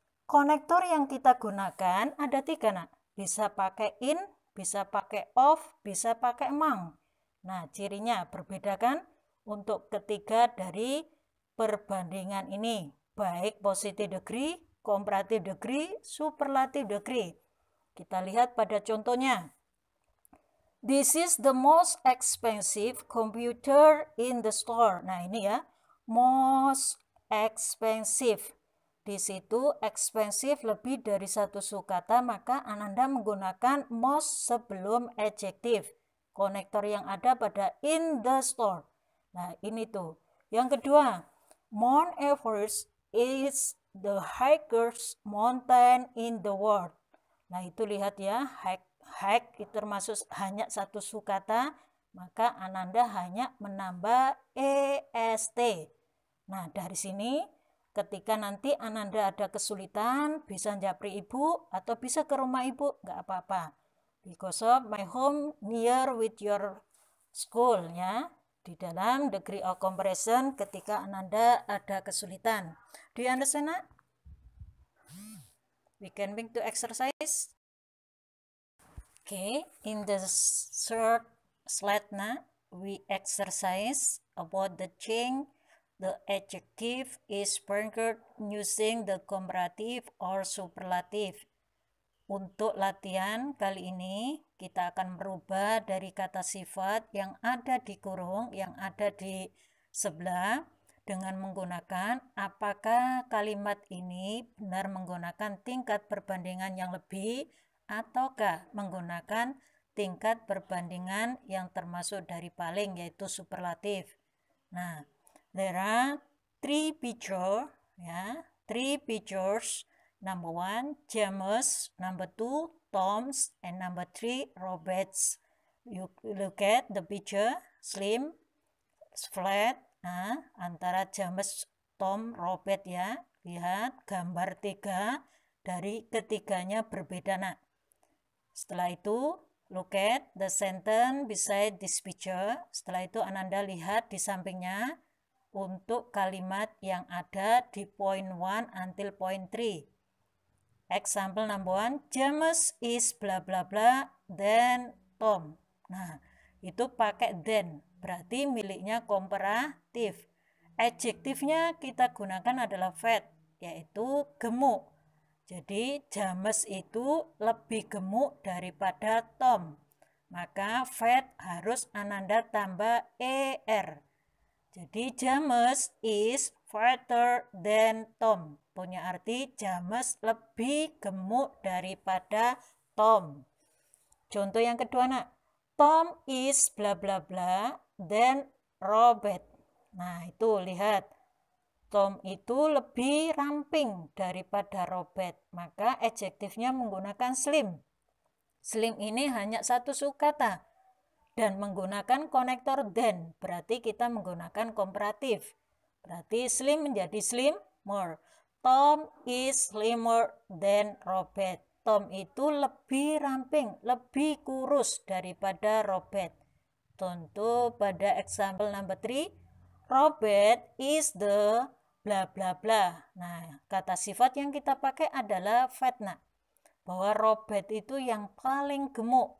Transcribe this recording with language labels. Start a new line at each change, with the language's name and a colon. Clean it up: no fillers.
Indonesian: Konektor yang kita gunakan ada 3, nak. Bisa pakai in, bisa pakai of, bisa pakai among. Nah, cirinya berbeda kan? Untuk ketiga dari perbandingan ini, baik positive degree, comparative degree, superlative degree. Kita lihat pada contohnya.
English: This is the most expensive computer in the store.
Indonesian: Nah, ini ya, most expensive. Di situ expensive lebih dari satu sukata, maka Ananda menggunakan most sebelum adjektif. Konektor yang ada pada in the store. Nah, ini tuh.
English: Yang kedua, Mount Everest is the highest mountain in the world.
Indonesian: Nah, itu lihat ya, hike itu termasuk hanya satu sukata, maka Ananda hanya menambah est. Nah, dari sini ketika nanti Ananda ada kesulitan, bisa japri ibu atau bisa ke rumah ibu, nggak apa-apa.
English: Because of my home near with your school, ya.
Indonesian: Di dalam degree of comparison ketika Ananda ada kesulitan.
English: Do you understand,
Indonesian: nak?
English: We can bring to exercise. Okay, in the third slide now, we exercise about the change the adjective is paired using the comparative or superlative.
Indonesian: Untuk latihan kali ini, kita akan merubah dari kata sifat yang ada di kurung, yang ada di sebelah, dengan menggunakan apakah kalimat ini benar menggunakan tingkat perbandingan yang lebih ataukah menggunakan tingkat perbandingan yang termasuk dari paling, yaitu superlatif.
English: Nah, there are 3 pictures, ya, 3 pictures. Number 1, James. Number 2, Tom's. And number 3, Robert's. You look at the picture, slim, flat.
Indonesian: Nah, antara James, Tom, Robert, ya. Lihat gambar 3 dari ketiganya berbeda, nak. Setelah itu,
English: look at the sentence beside this picture.
Indonesian: Setelah itu Ananda lihat di sampingnya untuk kalimat yang ada di point 1 until point 3.
English: Example number 1, James is bla bla bla, then Tom.
Indonesian: Nah, itu pakai then, berarti miliknya komparatif. Adjektifnya kita gunakan adalah fat, yaitu gemuk. Jadi James itu lebih gemuk daripada Tom. Maka fat harus Ananda tambah er.
English: Jadi James is fatter than Tom.
Indonesian: Punya arti James lebih gemuk daripada Tom. Contoh yang kedua, nak.
English: Tom is bla bla bla than Robert.
Indonesian: Nah, itu lihat. Tom itu lebih ramping daripada Robert. Maka adjektifnya menggunakan slim. Slim ini hanya satu sukata dan menggunakan konektor than, berarti kita menggunakan komparatif. Berarti slim menjadi slimmer.
English: Tom is slimmer than Robert.
Indonesian: Tom itu lebih ramping, lebih kurus daripada Robert.
English: Contoh pada example number 3, Robert is the bla bla bla.
Indonesian: Nah, kata sifat yang kita pakai adalah fatna. Bahwa Robert itu yang paling gemuk.